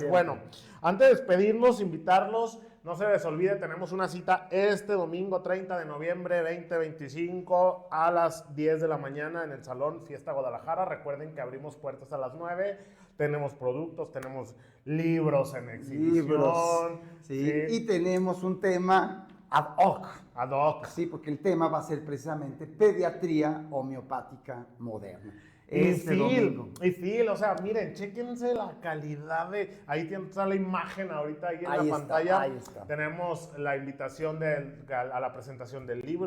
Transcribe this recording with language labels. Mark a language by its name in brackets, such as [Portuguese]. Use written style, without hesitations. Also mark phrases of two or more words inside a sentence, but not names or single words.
[Spanish] Bueno, antes de despedirnos, invitarlos, no se les olvide, tenemos una cita este domingo 30 de noviembre 2025 a las 10 de la mañana en el Salón Fiesta Guadalajara. Recuerden que abrimos puertas a las 9. Tenemos productos, tenemos libros en exhibición. Sí. Y tenemos un tema [Latin] ad hoc. Ad hoc. [Spanish] Sí, porque el tema va a ser precisamente pediatría homeopática moderna. Domingo. Y Phil, o sea, miren, chéquense la calidad de... Ahí está la imagen ahorita ahí en la pantalla. Ahí está. Tenemos la invitación a la presentación del libro.